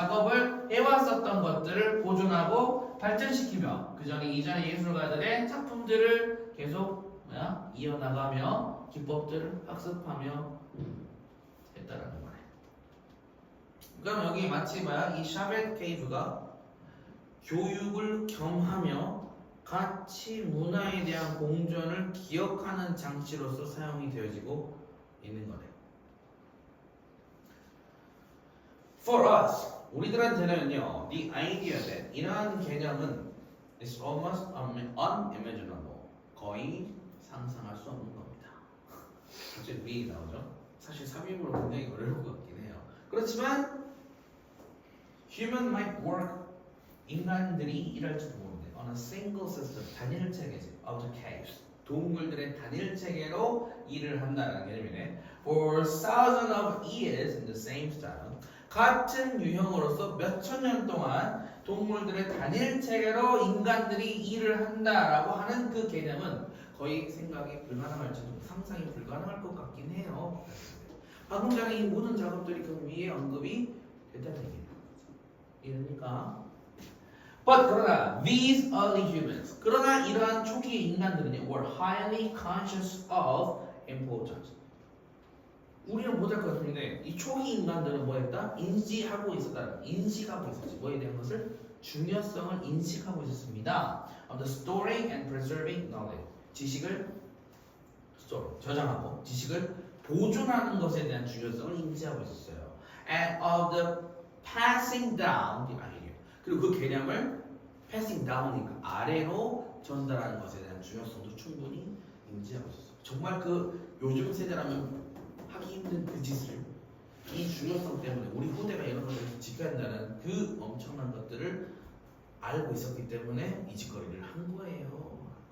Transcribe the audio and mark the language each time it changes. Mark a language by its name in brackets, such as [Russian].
[Korean] 작업을 해왔었던 것들을 보존하고 발전시키며 그 전에 이전의 예술가들의 작품들을 계속 이어나가며 기법들을 학습하며 했다라는 거네. 그럼 여기 마치 이 샤벳 케이브가 교육을 겸하며 가치 문화에 대한 공존을 기억하는 장치로서 사용이 되어지고 있는 거네. [English] For us, [Korean] 우리들한테는요, [English] the idea that [Korean] 이러한 개념은 [English] is almost unimaginable. [Korean] 거의 상상할 수 없는 겁니다. 갑자기 위 나오죠? 사실 3인으로 굉장히 어려울 것 같긴 해요. 그렇지만 [English] human might work, [Korean] 인간들이 일할지도 모르는데 [English] on a single system, [Korean] 단일 체계지 [English] of the caves, [Korean] 동물들의 단일 체계로 일을 한다는 개념이네. [English] For thousands of years in the same style, [Korean] 같은 유형으로서 몇천 년 동안 동물들의 단일 체계로 인간들이 일을 한다라고 하는 그 개념은 거의 생각이 불가능할지도 상상이 불가능할 것 같긴 해요. 방금 전에 이 모든 작업들이 그 위에 언급이 됐다는 얘기예요. 이러니까 그러나 [English] these early humans, [Korean] 그러나 이러한 초기 인간들은 [English] were highly conscious of importance. [Korean] 우리는 못할 것 같은데 이 초기 인간들은 뭐했다? 인식하고 있었지. 뭐에 대한 것을? 중요성을 인식하고 있었습니다. [English] Of the storing and preserving knowledge. [Korean] 지식을 저장하고 지식을 보존하는 것에 대한 중요성을 인지하고 있었어요. [English] And of the passing down the idea. [Korean] 그리고 그 개념을 [English] passing down [Korean] 이니까 아래로 전달하는 것에 대한 중요성도 충분히 인지하고 있었어요. 정말 그 요즘 세대라면 하기 힘든 그 짓을 이 중요성 때문에 우리 후대가 이런 것을 지켜야 한다는 그 엄청난 것들을 알고 있었기 때문에 이 짓거리를 한 거예요.